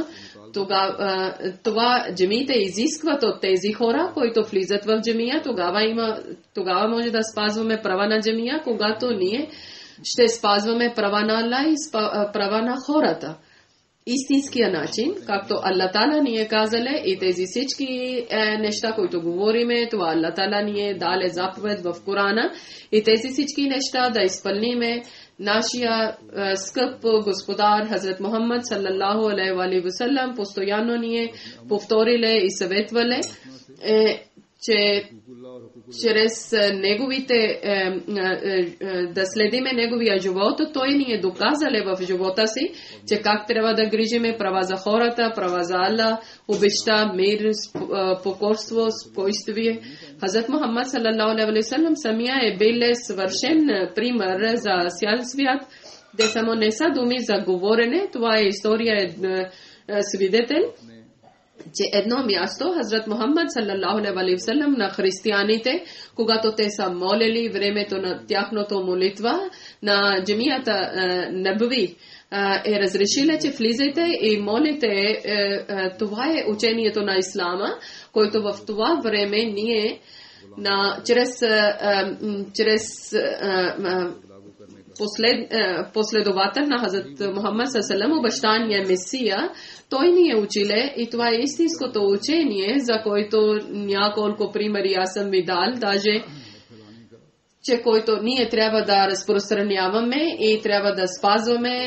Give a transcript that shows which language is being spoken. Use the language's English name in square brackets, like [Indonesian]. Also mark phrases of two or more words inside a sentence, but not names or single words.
[Bulgarian] Това джамиите изискват от тези хора, които влизат в джамия, тогава може да спазваме права на джамия, когато ние ще спазваме права на Аллах и права на хората. Истинския начин, както Аллах Тала ни е казале, и тези всички неща, които говориме, това Аллах Тала ни е дале заповед в Корана, и тези всички неща да изпълниме. Нашия скъп господар Хазрат Мухаммад [Arabic] صلى الله عليه وسلم [Bulgarian] постоянно ни е повториле и съветвале, че чрез неговите да следиме неговия живот, той ни е доказале в живота си, че как трябва да грижиме права за хората, права за Аллах, обичта, мир, покорство, спокойствие. Хазрат Мухаммад [Arabic] صلى الله عليه وسلم [Bulgarian] самия е бил съвършен пример за цял свят, де само не са думи за говорене, това е история, свидетел, че едно място Хазрат Мухаммад [Arabic] صلى الله عليه وسلم [Bulgarian] на християните, когато те са молили времето на тяхното молитва на джамията Набави, е разрешила, че влизайте и молите. Това е учението на ислама, който в това време ние чрез последовател на Хазрат Мухаммад саллаллаху обещания Месия, той ни е училе, и това е истинското учение, за който няколко примери аз съм ви дал, даже че който ние трябва да разпространяваме и трябва да спазваме.